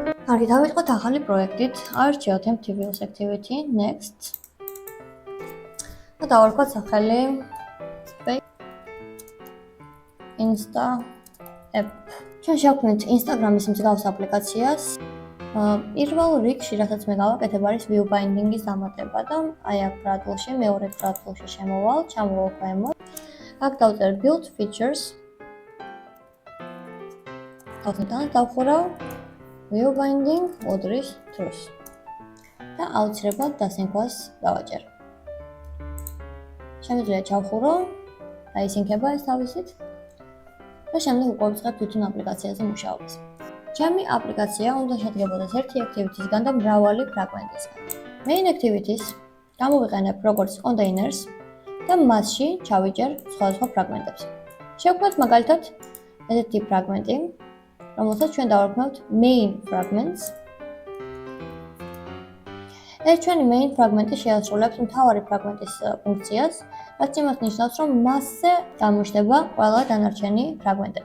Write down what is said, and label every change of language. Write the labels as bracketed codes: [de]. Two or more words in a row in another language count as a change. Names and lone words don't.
[ka] კარგი, დავიწყოთ ახალი პროექტით. ავირჩიოთ [en] MTV's activity, next. [ka] და დავარქვათ სახელი Insta app. ჩვენ შევქმნით Instagram-ის მსგავს აპლიკაციას. პირველ რიგში, რასაც მე გავაკეთებ, არის [en] view binding-ის [ka] დამატება და აი აქ ბრატლში, მეორე ბრატლში შემოვალ, ჩამოვალ ქვემოთ. აქ დავწერ [en] build features. [ka] დავხურავ [en] view binding order-ის [ka] დროს. და აუცილებლად დასინქვას დავაჭერ. შემიძლია ჩავხურო, დაისინქება ეს თავისით. და შემდეგ უკვე ვწყებ თვითონ აპლიკაციაზე მუშაობას. ჩემი აპლიკაცია უნდა შედგებოდეს ერთი activity-სგან და მრავალი ფრაგმენტისგან. [en] Main activities [ka] გამოვიყენებ როგორც containers და მასში ჩავიჭერ სხვადასხვა ფრაგმენტებს. შევქმნათ მაგალითად ესეთი ფრაგმენტი, რომელსაც ჩვენ დავარქმევთ [en] main fragments. [ka] ეს ჩვენი main ფრაგმენტი შეასრულებს მთავარი ფრაგმენტის ფუნქციას, რაც იმას ნიშნავს, რომ მასზე გამოჩნდება ყველა დანარჩენი ფრაგმენტები.